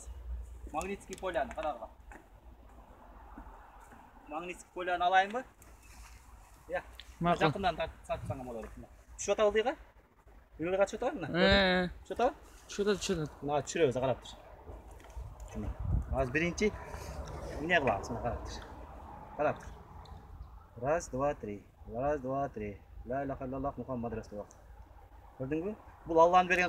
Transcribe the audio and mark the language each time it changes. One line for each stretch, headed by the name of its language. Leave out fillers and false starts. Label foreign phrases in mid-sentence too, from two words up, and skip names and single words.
Kyrgyz: Магнитский поляны карагыла. Магнитский поляны алайынбы? Я. Макул. Жакындан тартсаң болот. Түшүп атабы ылдыйга? Ылдыйга түшүп атабы мына? Түшүп атабы? Түшүрөт. Мына түшүрөбүз, карап тур. Азыр биринчи эмне кылабыз? Мына карап тур. Карап тур.
Russian: Раз, два, три. Раз, два, три.
Arabic: لا إله إلا الله محمد رسول الله.
Kyrgyz: Көрдүңбү? Бул Алланын берген